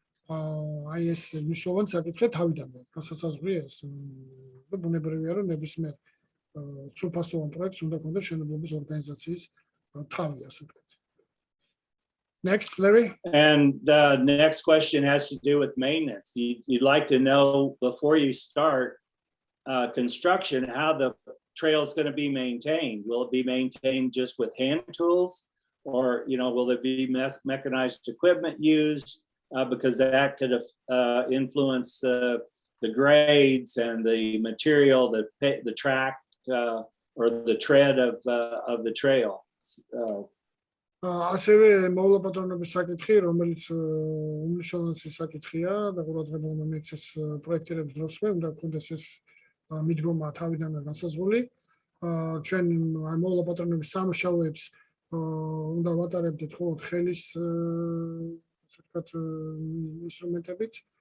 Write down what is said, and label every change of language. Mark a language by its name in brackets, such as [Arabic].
[Georgian] აი ეს მნიშვნელოვანი საკითხია თავიდანვე, გასასაზღვრია ეს და ბუნებრივია რომ ნებისმიერ სრულფასოვან პროექტს უნდა ქონდეს შენებლობის ორგანიზაციის თავი, ასე ვთქვათ. [English] Next, Larry. And the next question has to do with maintenance. You'd like to know before you start construction how the trail is going to be maintained. Will it be maintained just with hand tools, or will there be mechanized equipment used? Because that could influence the grades and the material, the track or the tread of the trail. [Georgian] ასევე მოვლაპატრონების საკითხი, რომელიც უმნიშვნელოვანესი საკითხია და ყურადღება უნდა მიექცეს პროექტირების დროსვე, უნდა გქონდეს ეს მიდგომა თავიდანვე განსაზღვრული. ჩვენ აი მოვლაპატრონების სამუშაოებს უნდა ვატარებდეთ მხოლოდ ხელის ასე ვთქვათ ინსტრუმენტებით